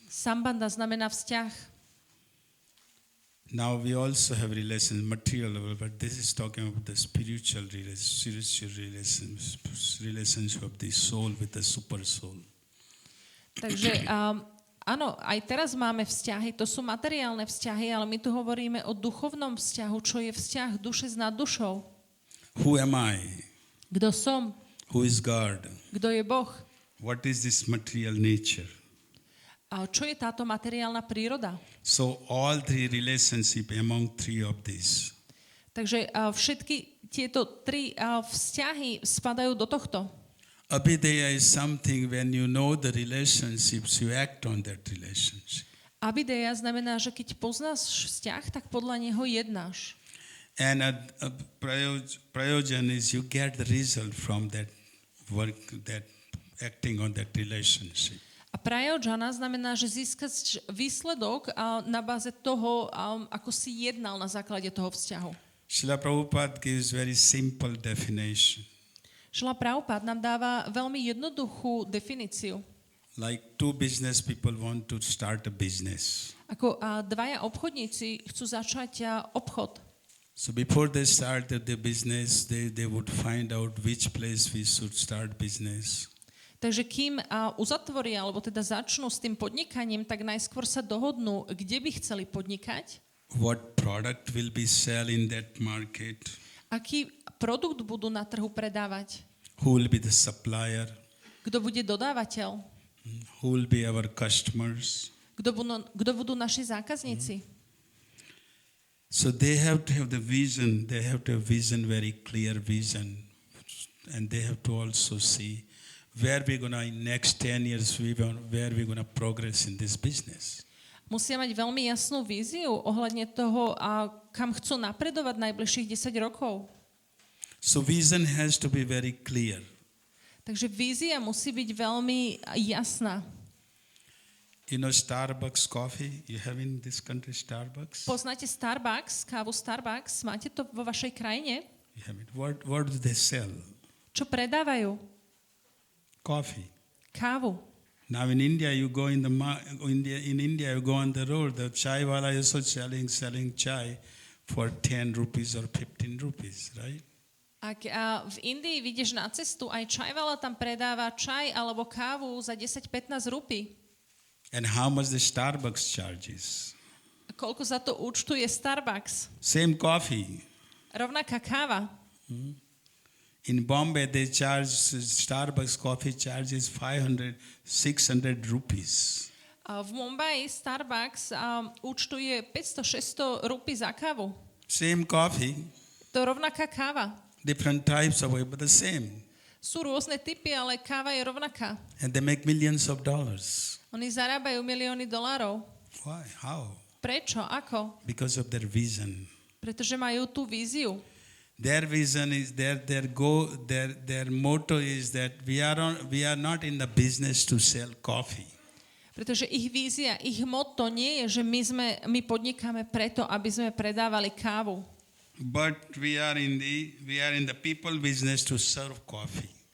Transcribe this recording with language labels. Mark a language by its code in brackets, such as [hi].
[sk] Sambanda znamená vzťah. [en] Now we also have relations, material level, but this is talking about the spiritual relationship of the soul with the super soul. [sk] Takže áno, aj teraz máme vzťahy, to sú materiálne vzťahy, ale my tu hovoríme o duchovnom vzťahu, čo je vzťah duše s naddušou. [en] Who am I? [sk] Kto som? [en] Who is God? [sk] Kto je Boh? [en] What is this material nature? [sk] A čo je táto materiálna príroda? [en] So all three relationship among three of these. [sk] Takže všetky tieto tri vzťahy spadajú do tohto. [en] Abhideya is something when you know the relationships, you act on that relationship. [sk] Abideja znamená, že keď poznáš vzťah, tak podľa neho jednáš. [en] And a prayojan is you get the result from that work, that acting on that relationship. [sk] A prajodžana znamená, že získaš výsledok na báze toho, ako si jednal na základe toho vzťahu. [en] Srila Prabhupada gives very simple definition. [sk] Srila Prabhupada nám dáva veľmi jednoduchú definíciu. [en] Like two business people want to start a business. [sk] Ako dvaja obchodníci chcú začať obchod. [en] So before they start the business, they would find out which place we should start business. [sk] Takže kým uzatvoria, alebo teda začnú s tým podnikaním, tak najskôr sa dohodnú, kde by chceli podnikať. [en] What product will be sell in that market? [sk] Aký produkt budú na trhu predávať? [en] Who will be the supplier? [sk] Kto bude dodávateľ? [en] Who will be our customers? [sk] Kto budú naši zákazníci? [en] So they have to have the vision. They have to have vision, very clear vision. And they have to also see where we're going to, in next 10 years, where we're going to progress in this business. [sk] Musia mať veľmi jasnú víziu ohľadne toho, kam chcú napredovať najbližších 10 rokov. [en] So vision has to be very clear. [sk] Takže vízia musí byť veľmi jasná. [en] You know Starbucks coffee? You have in this country Starbucks? [sk] Poznáte Starbucks, kávu Starbucks? Máte to vo vašej krajine? [en] You have it. What do they sell? [sk] Čo predávajú? [en] Coffee. [sk] Kávu. [en] Now in India, you go in India, you go on the road. The chai wala is also selling chai for 10 rupees or 15 rupees, right? [sk] Ak v Indii vidíš na cestu, aj čajvala tam predáva čaj alebo kávu za 10-15 rupí. [en] And how much the Starbucks charges? [sk] Koľko za to účtuje Starbucks? [en] Same coffee. [sk] Rovnaká káva. [en] In Bombay, they charge Starbucks coffee charges 500, 600 rupees. [sk] V Mumbai Starbucks účtuje 500-600 rupí za kávu. [en] Same coffee, [sk] To je rovnaká káva. [en] different types of it, but the same. [sk] Sú rôzne typy, ale káva je rovnaká. [en] And they make millions of dollars. [sk] Oni zarábajú milióny dolárov. [en] Why? How? [sk] Prečo? Ako? [en] Because of their vision. [sk] Pretože majú tú víziu. [en] Their vision is their motto is that we are not in the business to sell coffee. [sk] Pretože ich vízia, ich motto nie je, že my podnikáme preto, aby sme predávali kávu. [en] But we are in the people business to serve coffee.